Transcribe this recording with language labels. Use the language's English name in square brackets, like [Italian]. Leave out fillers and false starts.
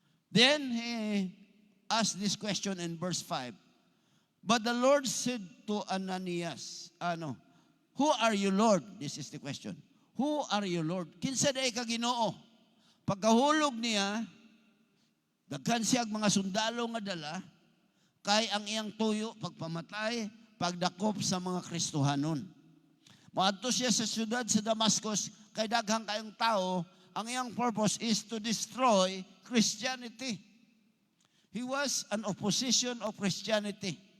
[English] Then he asked this question in verse 5. But the Lord said to Ananias, who are you, Lord? This is the question. Who are you, Lord? [Cebuano] Kinsa day ka Ginoo? Pagkahulog niya, daghan siya mga sundalo nga dala, kay ang iyang tuyo, pagpamatay, pagdakop sa mga Kristohanon. Maadto siya sa siyudad sa Damascus, kay daghang kayong tao, ang iyang purpose [English] is to destroy Christianity. He was an opposition of Christianity.